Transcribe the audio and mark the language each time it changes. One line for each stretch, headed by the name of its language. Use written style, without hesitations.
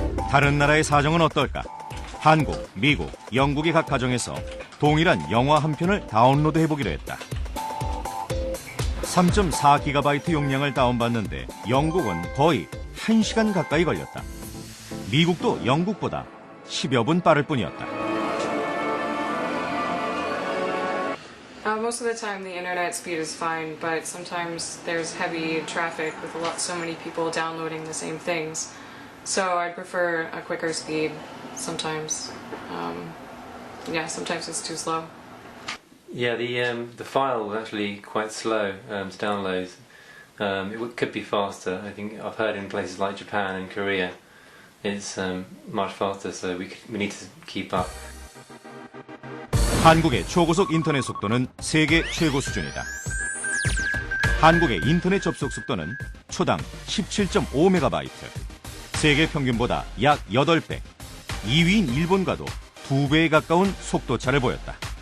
Korean: 다른 나라의 사정은 어떨까? 한국, 미국, 영국의 각 가정에서 동일한 영화 한 편을 다운로드 해보기로 했다. 3.4GB 용량을 다운받는데 영국은 거의 1시간 가까이 걸렸다. 미국도 영국보다 10여 분 빠를 뿐이었다.
English: Most of the time the internet speed is fine, but sometimes there's heavy traffic with so many people downloading the same things. So I'd prefer a quicker speed sometimes. Sometimes it's too slow. Yeah, the file was actually quite slow to download. Could be faster. I think I've heard in places like Japan and Korea, it's much faster. So we need to keep up.
Korean: 한국의 초고속 인터넷 속도는 세계 최고 수준이다. 한국의 인터넷 접속 속도는 초당 17.5MB, 세계 평균보다 약 8배, 2위인 일본과도 2배에 가까운 속도차를 보였다.